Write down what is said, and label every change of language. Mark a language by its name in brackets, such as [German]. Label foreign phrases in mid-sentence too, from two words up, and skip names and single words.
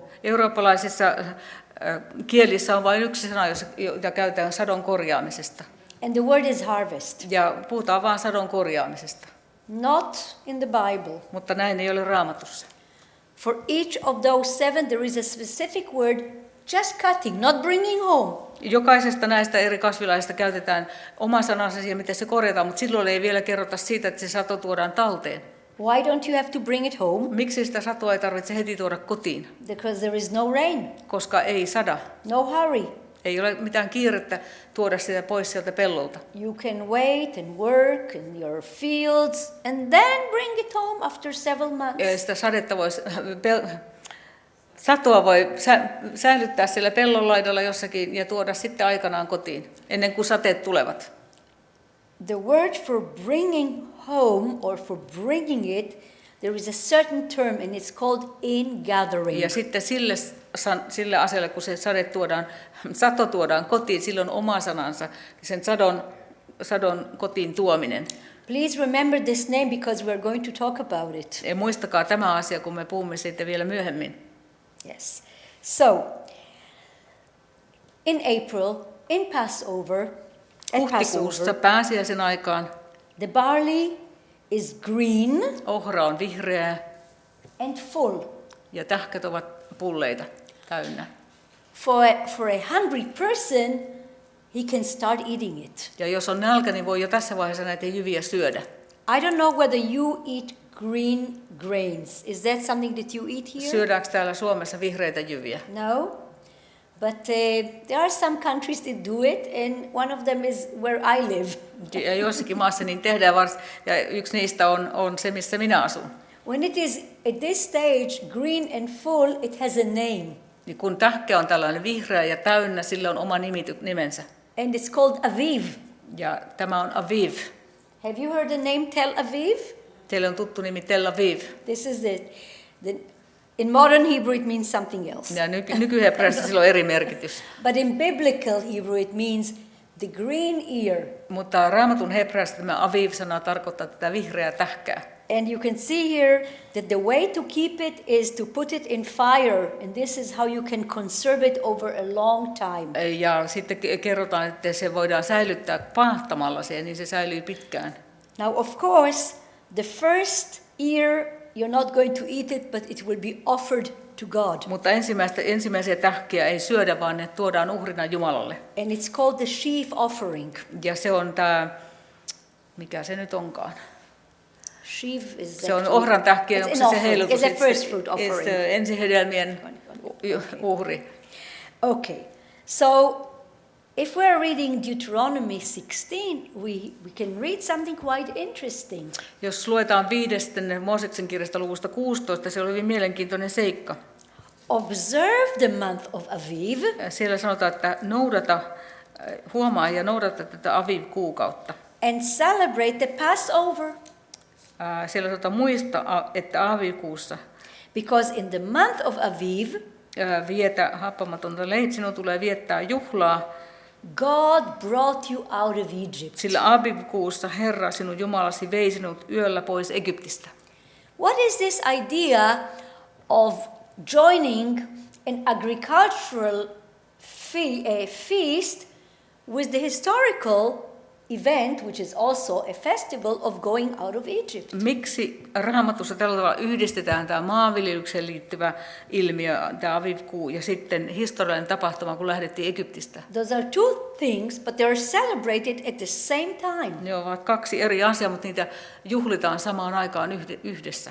[Finnish] Eurooppalaisissa kielissä on vain yksi sana, jota käytetään sadon korjaamisesta. [English] And the word is harvest. [Finnish] Ja puhutaan vain sadon korjaamisesta. [English] Not in the Bible. [Finnish] Mutta näin ei ole Raamatussa. [English] For each of those 7 there is a specific word, just cutting, not bringing home. [Finnish] Jokaisesta näistä eri kasvilaisista käytetään oma sanansa siihen, miten se korjataan, mutta silloin ei vielä kerrota siitä, että se sato tuodaan talteen. [English] Why don't you have to bring it home? [Finnish] Miksi sitä satoa ei tarvitse heti tuoda kotiin? [English] Because there is no rain. [Finnish] Koska ei sada. [English] No hurry. [Finnish] Ei ole mitään kiirettä tuoda sitä pois sieltä pellolta. [English] You can wait and work in your fields and then bring it home after several months. [Finnish] Ja sitä satoa voi säilyttää siellä pellon laidalla jossakin ja tuoda sitten aikanaan kotiin, ennen kuin sateet tulevat. [English] The word for bringing home or for bringing it, there is a certain term and it's called ingathering. [Finnish] Ja sitten sille asialle, kun se sato tuodaan kotiin, silloin oma sanansa, sen sadon kotiin tuominen. [English] Please remember this name because we are going to talk about it. [Finnish] Ja muistakaa tämä asia, kun me puhumme siitä vielä myöhemmin. [English] Yes. So, in April, in Passover, [Finnish] Huhtikuussa pääsiäisen aikaan [English] the barley is green [Finnish] ohra on vihreää [English] and full. [Finnish] ja tähkät ovat pulleita täynnä. [English] For a hungry person, he can start eating it. [Finnish] Ja jos on nälkä, niin voi jo tässä vaiheessa näitä jyviä syödä. [English] I don't know whether you eat green grains. Is that something that you eat here? [Finnish] Syödäänkö täällä Suomessa vihreitä jyviä? [English] No. But there are some countries that do it, and one of them is where I live. [Finnish] Ja jossakin maassa niin tehdään ja yksi niistä on se, missä minä asun. [English] When it is at this stage green and full, it has a name. [Finnish] Niin kun tähkä on tällainen vihreä ja täynnä, sillä on oma nimensä. [English] And it's called Aviv. [Finnish] Ja tämä on Aviv. [English] Have you heard the name Tel Aviv? [Finnish] Teille on tuttu nimi Tel Aviv. [English] This is in modern Hebrew it means something else. [Finnish] Ja nykyhebreassa sillä on eri merkitys. [English] But in biblical Hebrew it means the green ear. [Finnish] Mutta Raamatun hebreassa tämä Aviv-sana tarkoittaa tätä vihreää tähkää. [English] And you can see here that the way to keep it is to put it in fire, and this is how you can conserve it over a long time. [Finnish] Ja sitten kerrotaan, että se voidaan säilyttää paahtamalla siihen, niin se säilyy pitkään. [English] Now of course, the first ear you're not going to eat it, but it will be offered to God. [Finnish] Mutta ensimmäisiä tähkiä ei syödä, vaan ne tuodaan uhrina Jumalalle. [English] And it's called the sheaf offering. [Finnish] Ja se on tämä, mikä se nyt onkaan? [English] Sheaf is [Finnish] se on ohran tähkiä, onko se heilutus? [English] It's a first fruit offering. [Finnish] Ensihedelmien uhri. [English] Okay, so if we are reading Deuteronomy 16, we can read something quite interesting. [Finnish] Jos luetaan 5. Mooseksen kirjasta luvusta 16, se oli hyvin mielenkiintoinen seikka. [English] Observe the month of Aviv. [Finnish] Siellä sanotaan, että huomaa ja noudata tätä Aviv-kuukautta. [English] And celebrate the Passover. [Finnish] Siellä sanotaan muista, että Aviv-kuussa. [English] Because in the month of Aviv, [Finnish] vietä happamatonta sinun tulee viettää juhlaa. [English] God brought you out of Egypt. [Finnish] Sillä Aviv-kuussa Herra sinun Jumalasi vei sinut yöllä pois Egyptistä. [English] What is this idea of joining an agricultural feast with the historical event, which is also a festival of going out of Egypt? [Finnish] Miksi Raamatussa tällä tavalla yhdistetään tämä maanviljelykseen liittyvä ilmiö, tämä Aviv-kuu, ja sitten historiallinen tapahtuma, kun lähdettiin Egyptistä? [English] Those are two things, but they are celebrated at the same time. [Finnish] Ne ovat kaksi eri asiaa, mutta niitä juhlitaan samaan aikaan yhdessä.